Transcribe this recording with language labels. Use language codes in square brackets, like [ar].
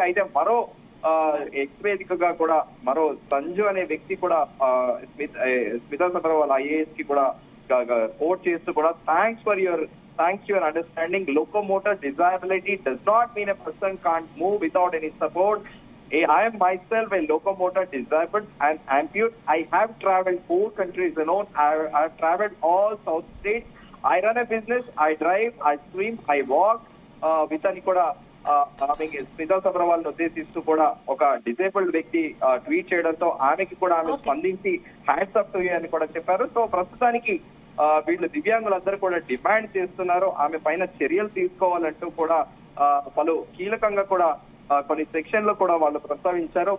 [te] అయితే మరో ఎక్స్ వేదికగా కూడా మరో సంజు అనే వ్యక్తి కూడా స్మితా సబర్వాల్ ఐఏఎస్ కి కూడా కోట్ చేస్తూ కూడా [en] thanks for your understanding. Locomotor disability does not mean a person can't move without any support. I am myself a locomotor disabled and ampute. I have traveled 4 countries alone. I have traveled all south states. I run a business. I drive. I swim. I walk. With [te] అని కూడా ఆమెకి స్మితా సబర్వాల్ ను ఉద్దేశిస్తూ కూడా ఒక disabled వ్యక్తి tweet చేయడంతో ఆమెకి కూడా ఆమె స్పందించి హ్యాండ్స్ అప్ టు యూ అని కూడా చెప్పారు. సో ప్రస్తుతానికి వీళ్ళు దివ్యాంగులందరూ కూడా డిమాండ్ చేస్తున్నారు. ఆమె పైన చర్యలు తీసుకోవాలంటూ కూడా పలు కీలకంగా కూడా కొన్ని సెక్షన్ లో కూడా వాళ్ళు ప్రస్తావించారు.